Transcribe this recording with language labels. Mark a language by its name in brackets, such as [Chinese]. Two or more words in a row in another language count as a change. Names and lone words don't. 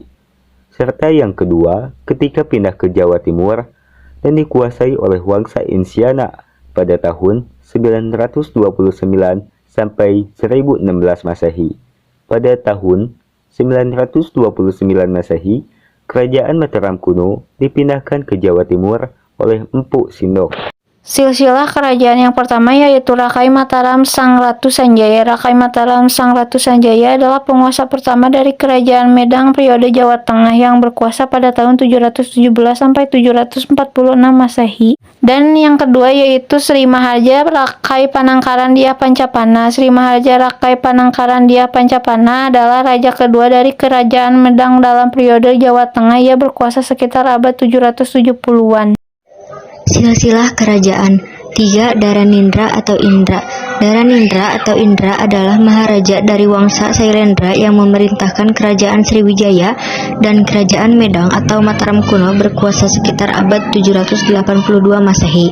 [Indonesian] Serta yang kedua ketika pindah ke Jawa Timur dan dikuasai oleh Wangsa Insiana pada tahun 929 sampai 1016 Masehi. Pada tahun 929 Masehi, kerajaan Mataram kuno dipindahkan ke Jawa Timur oleh Empu Sindok. Silsilah kerajaan yang pertama yaitu Rakai Mataram Sang Ratu Sanjaya. Rakai Mataram Sang Ratu Sanjaya adalah penguasa pertama dari kerajaan Medang periode Jawa Tengah yang berkuasa pada tahun 717 sampai 746 Masehi. Dan yang kedua yaitu Sri Maharja Rakai Panangkaran Dia Pancapana. Sri Maharja Rakai Panangkaran Dia Pancapana adalah raja kedua dari kerajaan Medang dalam periode Jawa Tengah. Ia berkuasa sekitar abad 770-an. Silsilah kerajaan. 3. Dharanindra atau Indra. Dharanindra atau Indra adalah maharaja dari Wangsa Sailendra yang memerintahkan kerajaan Sriwijaya dan kerajaan Medang atau Mataram kuno berkuasa sekitar abad 782 Masehi.